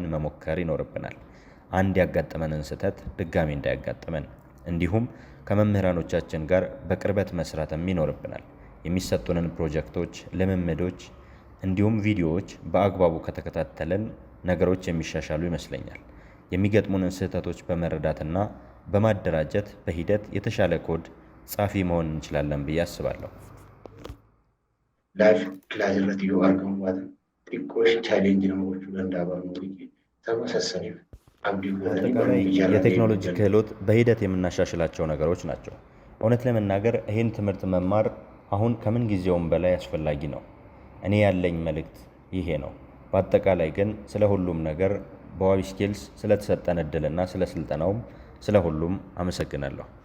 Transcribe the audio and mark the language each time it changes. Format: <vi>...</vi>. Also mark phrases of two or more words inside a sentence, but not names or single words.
<am>መሞከር ይኖርብናል። አንድ ያጋጠመንን ስህተት ድጋሚ እንዳያጋጥመን፣ እንዲሁም ከመምህራኖቻችን ጋር በቅርበት መስራትም ይኖርብናል። የሚሰጡንን ፕሮጀክቶች፣ ልምምዶች እንዲሁም ቪዲዮዎች በአግባቡ ከተከታተለን ነገሮች የሚሻሻሉ ይመስለኛል። የሚገጥሙንን ስህተቶች በመረዳትና በማደራጀት በሂደት የተሻለ ኮድ ጻፊ መሆን እንችላለን ብዬ አስባለሁ።</am> <en>live class</en> <om>irratti yoo argamu baatan xiqqoosh chaalenjii nama gochuu danda'a barnooti ተመሳሳይ</om> <am>አጠቃላይ የቴክኖሎጂ ክህሎት በሂደት የምናሻሽላቸው ነገሮች ናቸው። እውነት ለመናገር ይህን ትምህርት መማር አሁን ከምን ጊዜውም በላይ አስፈላጊ ነው። እኔ ያለኝ መልእክት ይሄ ነው። በአጠቃላይ ግን ስለ ሁሉም ነገር በዋቢ ስኪልስ ስለተሰጠን እድልና ስለ ስልጠናውም ስለ ሁሉም አመሰግናለሁ።</am>